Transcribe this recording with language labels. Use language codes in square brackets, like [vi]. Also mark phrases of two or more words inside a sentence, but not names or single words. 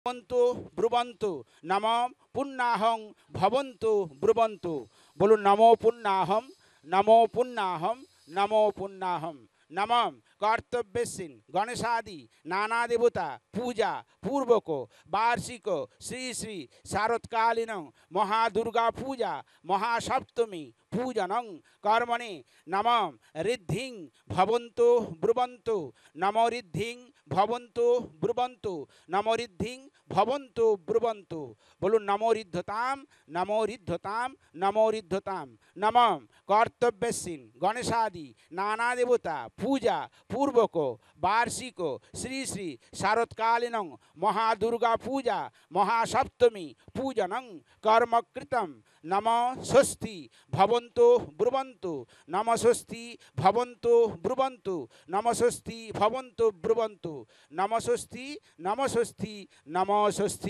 [sa] ভবন্তু ব্রুবন্তু নম পুণ্যাহং ভবন্তু ব্রুবন্তু। বলুন নমো পুণ্যাহম, নমো পুণ্যাহম, নমো পুণ্যাহম। নমঃ কর্তব্যসীন গণেশাদি নানা দেবতা পূজা পূর্বক বার্ষিক শ্রী শ্রী শারৎকালীন মহাদুর্গা পূজা মহাসপ্তমী পূজনং কর্মণে নমঃ ঋদ্ধিং ভবন্তু ব্রুবন্তু নম ঋদ্ধিং ভবন্তু ব্রুবন্তু নম ঋদ্ধিং ভবন্তু ব্রুবন্তু। বলুন নমো ঋদ্ধতাম, নমো ঋদ্ধতাম, নমো ঋদ্ধতাম। নমঃ কর্তব্যসীন গণেশাদি নানা দেবতা পূজা পূর্বক বার্ষিক শ্রী শ্রী শারৎকালীন মহাদুর্গা পূজা মহাসপ্তমী পূজনং কর্মকৃতম নম স্বস্তি ভবন্তু ব্রুবন্তু নম স্বস্তি ভবন্তু ব্রুবন্তু নম স্বস্তি ভবন্তু ব্রুবন্তু নম স্বস্তি নম স্বস্তি নম স্বস্তি।